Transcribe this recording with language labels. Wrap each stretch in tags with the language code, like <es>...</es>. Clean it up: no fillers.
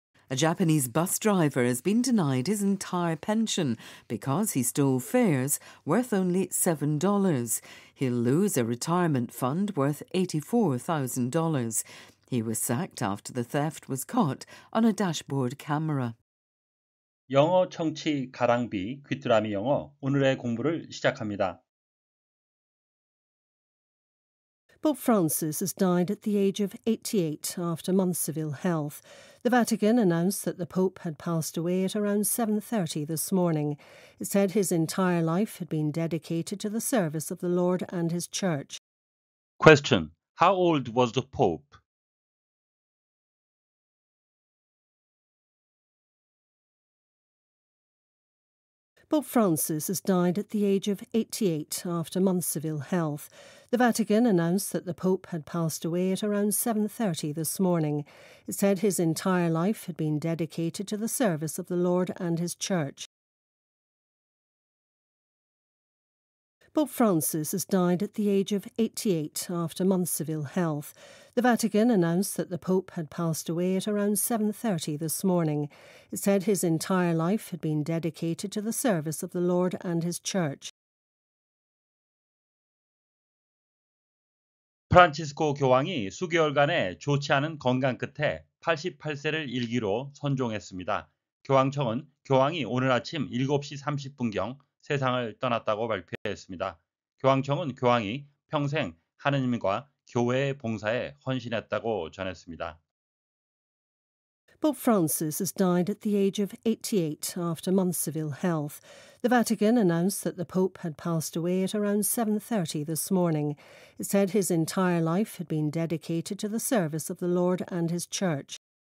<en>A Japanese bus driver has been denied his entire pension because he stole fares worth only $7. He'll lose a retirement fund worth $84,000. He was sacked after the theft was caught on a dashboard camera.</en> <ko>영어 청취 가랑비 귀뚜라미 영어 오늘의 공부를 시작합니다.</ko> <en>Pope Francis has died at the age of 88 after months of ill health. The Vatican announced that the Pope had passed away at around 7:30 this morning. It said his entire life had been dedicated to the service of the Lord and his Church. Question: How old was the Pope? Pope Francis has died at the age of 88 after months of ill health. The Vatican announced that the Pope had passed away at around 7:30 this morning. It said his entire life had been dedicated to the service of the Lord and his Church. Pope Francis has died at the age of 88 after months of ill health. The Vatican announced that the Pope had passed away at around 7:30 this morning. It said his entire life had been dedicated to the service of the Lord and his Church.</en> <ko>프란치스코 교황이 수개월간의 좋지 않은 건강 끝에 88세를 일기로 선종했습니다. 교황청은 교황이 오늘 아침 7시 30분경 세상을 떠났다고 발표했습니다. 교황청은 교황이 평생 하느님과 교회의 봉사에 헌신했다고 전했습니다.</ko> <en>Pope Francis has died at the age of 88 after months of ill health. The Vatican announced that the Pope had passed away at around 7:30 this morning. It said his entire life had been dedicated to the service of the Lord and his Church.</en>